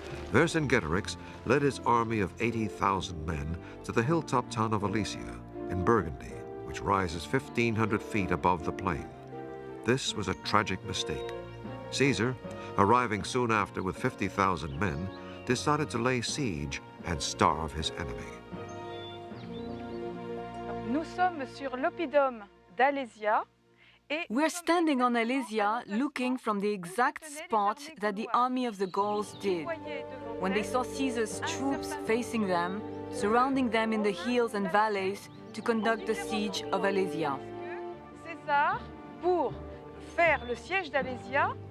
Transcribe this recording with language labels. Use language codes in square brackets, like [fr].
[en] Vercingetorix led his army of 80,000 men to the hilltop town of Alesia in Burgundy, which rises 1,500 feet above the plain. This was a tragic mistake. Caesar, arriving soon after with 50,000 men, decided to lay siege and starve his enemy. [fr] Nous sommes sur l'oppidum d'Alésia. [en] We're standing on Alesia looking from the exact spot that the army of the Gauls did. When they saw Caesar's troops facing them, surrounding them in the hills and valleys to conduct the siege of Alesia. [fr] César, pour faire le siège d'Alésia.